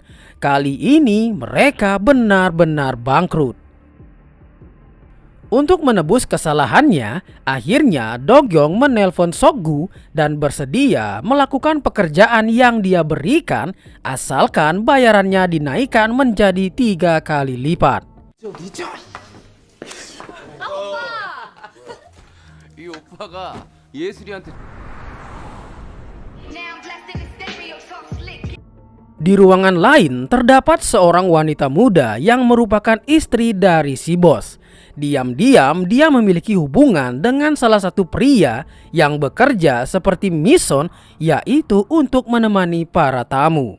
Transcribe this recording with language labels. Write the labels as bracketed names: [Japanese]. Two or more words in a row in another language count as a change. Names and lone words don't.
[Indonesian] Kali ini mereka benar-benar bangkrut. Untuk menebus kesalahannya, akhirnya Dogyong menelpon Sokgu dan bersedia melakukan pekerjaan yang dia berikan asalkan bayarannya dinaikkan menjadi 3 kali lipat. [Korean] 이 오빠가 예슬이한테 [Indonesian] Di ruangan lain terdapat seorang wanita muda yang merupakan istri dari si bos. Diam-diam dia memiliki hubungan dengan salah satu pria yang bekerja seperti Mison, yaitu untuk menemani para tamu.